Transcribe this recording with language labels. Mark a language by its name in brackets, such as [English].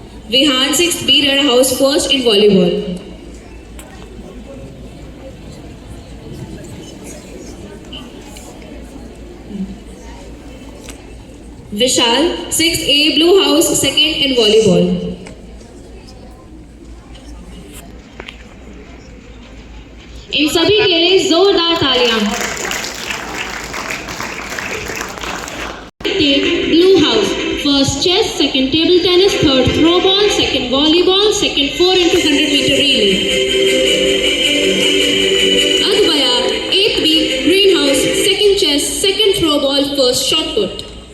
[English] Vihan 6th B Red House, first in volleyball. Vishal 6th A Blue House, second in volleyball. [Hindi] इन सभी के लिए जोरदार तालियां। [English] Blue House, first chess, second table tennis, third throw ball, second volleyball, second 4 into 100 meter relay. Agbaya 8th B Greenhouse, second chess, second throw ball, first shot put.